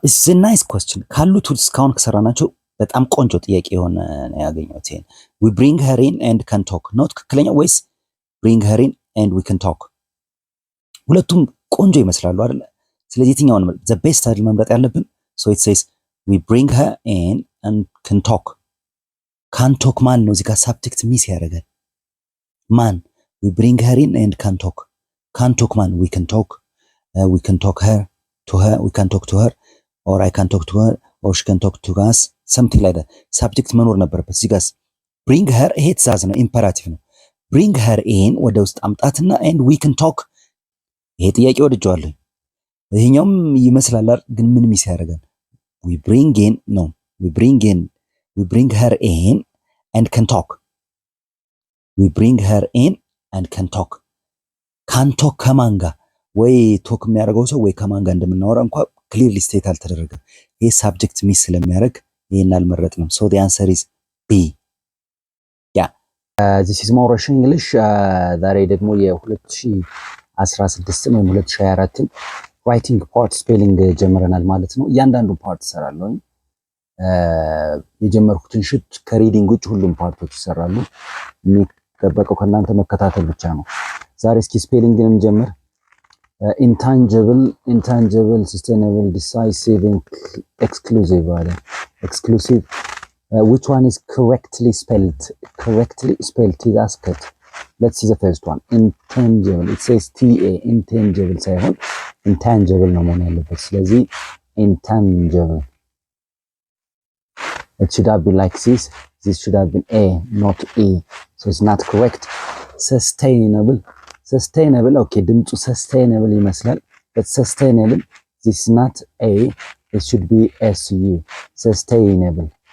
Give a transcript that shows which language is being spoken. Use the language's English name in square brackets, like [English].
[English] ኢትስ ኤ ናይስ ኮስችን [Amharic] ካሉት እስካሁን ከሰራናቸው በጣም ቆንጆ ጥያቄ የሆነ ነው ያገኘሁት። ይሄን [English] we bring her in and can talk [Amharic] ነው ትክክለኛ ወይስ [English] bring her in and we can talk? [Amharic] ሁለቱም ቆንጆ ይመስላሉ አይደል? ስለዚህ የትኛውን the best አይደል መምረጥ ያለብን? [English] so it says we bring her in and can talk. [Amharic] can talk ማን ነው እዚህ ጋር ሳብጀክት ሚስ ያደርጋል? [English] ማን we bring her in and can talk. can talk ማን we can talk. we can talk her to her, we can talk to her, or I can talk to her, or she can talk to us, something like that. [Amharic] subject መኖር ነበረበት እዚህ ጋር bring her ይሄ ትእዛዝ ነው፣ ኢምፐራቲቭ ነው። bring her in ወደ ውስጥ አምጣትና [English] and we can talk [Amharic] ይሄ ጥያቄ ወድጀዋለሁ። ይሄኛውም ይመስላል ግን ምን ሚስ ያደርጋል? [English] we bring in no we bring her in and can talk. we bring her in and can talk. [Amharic] can talk ከማን ጋር ወይ ቶክ የሚያደርገው ሰው ወይ ከማን ጋር እንደምናወራ እንኳን ክሊርሊ ስቴት አልተደረገም። ይሄ ሳብጀክት ሚስ ስለሚያደርግ ይሄን አልመረጥንም። [English] so the answer is B. yeah this is Moorish English [Amharic] ዛሬ ደግሞ የ2016 ወይም 2024 ራይቲንግ ፓርት ስፔሊንግ ጀምረናል ማለት ነው። እያንዳንዱ ፓርት እሰራለሁ። የጀመርኩትን ሽት ከሪዲንግ ውጭ ሁሉም ፓርቶች ይሰራሉ። የሚጠበቀው ከእናንተ መከታተል ብቻ ነው። ዛሬ እስኪ ስፔሊንግን እንጀምር። [English] intangible, sustainable, decisive, exclusive. Exclusive. Which one is correctly spelled? Correctly spelled is asked. Let's see the first one. Intangible. It says TA. Intangible. [Amharic] ሳይሆን intangible ነው መሆን ያለበት። ስለዚህ intangible. [English] It should have been like this. This should have been A, not E. So it's not correct. Sustainable. Okay, ድምፁ sustainable ይመስላል, but sustainable this is not A, it should be SU. sustainable.